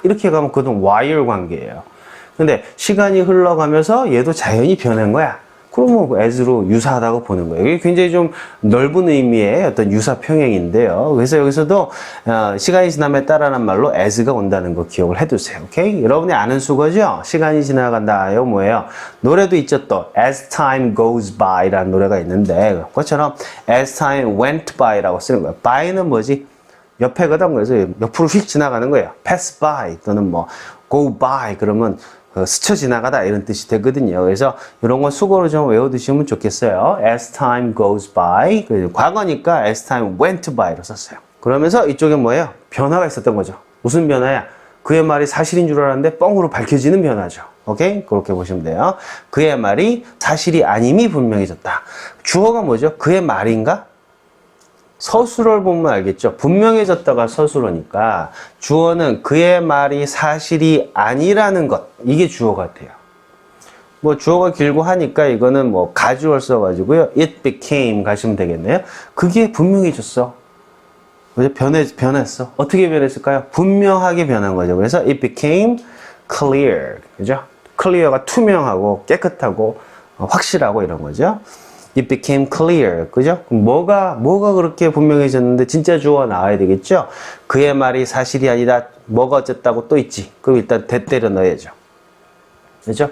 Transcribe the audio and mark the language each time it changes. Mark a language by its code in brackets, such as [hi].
[ko] 이렇게 가면 그건 while 관계예요. 근데 시간이 흘러가면서 얘도 자연히 변한 거야. 그러면 as로 유사하다고 보는 거예요. 이게 굉장히 좀 넓은 의미의 어떤 유사 평행인데요. 그래서 여기서도 시간이 지남에 따라는 말로 as가 온다는 거 기억을 해두세요. 오케이? 여러분이 아는 수거죠? 시간이 지나간다. 이거 뭐예요? 노래도 있죠 또. [en] As time goes by [ko] 라는 노래가 있는데 그것처럼 [en] as time went by [ko] 라고 쓰는 거예요. by는 뭐지? 옆에거든. 그래서 옆으로 휙 지나가는 거예요. pass by 또는 뭐 go by 그러면 스쳐 지나가다 이런 뜻이 되거든요. 그래서 이런 건 수고로 좀 외워두시면 좋겠어요. [en] As time goes by. 과거니까 as time went by로 썼어요. [ko] 그러면서 이쪽에 뭐예요? 변화가 있었던 거죠. 무슨 변화야? 그의 말이 사실인 줄 알았는데 뻥으로 밝혀지는 변화죠. 오케이? 그렇게 보시면 돼요. 그의 말이 사실이 아님이 분명해졌다. 주어가 뭐죠? 그의 말인가? 서술어를 보면 알겠죠. 분명해졌다가 서술어니까 주어는 그의 말이 사실이 아니라는 것. 이게 주어 같아요. 뭐 주어가 길고 하니까 이거는 뭐 가주어를 써가지고요. [en] It became [ko] 가시면 되겠네요. 그게 분명해졌어. 변했어. 어떻게 변했을까요? 분명하게 변한 거죠. 그래서 [en] it became clear. [ko] 그죠? clear가 투명하고 깨끗하고 확실하고 이런 거죠. [en] It became clear. [ko] 그죠? 뭐가 그렇게 분명해졌는데 진짜 주어가 나와야 되겠죠? 그의 말이 사실이 아니다. 뭐가 어쨌다고 또 있지. 그럼 일단 대 때려 넣어야죠. 그죠?